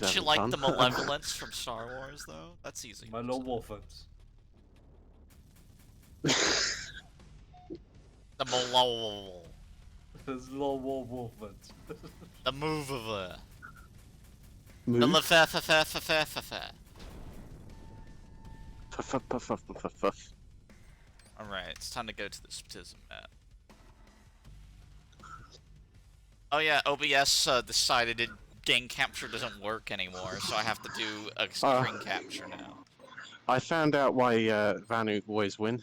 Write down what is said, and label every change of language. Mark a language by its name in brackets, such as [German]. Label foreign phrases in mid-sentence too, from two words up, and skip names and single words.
[English] have you it like done? the malevolence from Star Wars, though? That's easy. to say. Malevolent. The malol. It's malevolent. The move of it. The Move? lefa-fa-fa-fa-fa-fa. Puff, puff, puff, puff, puff, puff. Alright, it's time to go to the Sptism map. Oh yeah, OBS decided game capture doesn't work anymore, so I have to do a screen capture now. I found out why Vanu always win.